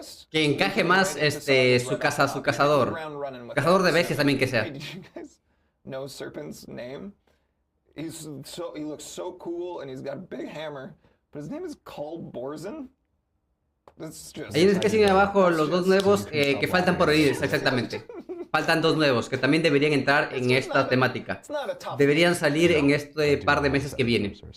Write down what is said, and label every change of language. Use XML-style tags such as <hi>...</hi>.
<es>Que encaje más su cazador. Cazador de bestias también que sea.</es> <en>Know Serpent's name? He looks so cool and he's got a big hammer, but his name is Called Borzen.</en> <es>Ahí es que siguen abajo los dos nuevos que faltan por venir, exactamente. Faltan dos nuevos que también deberían entrar en esta temática. Deberían salir en este par de meses que viene.</es>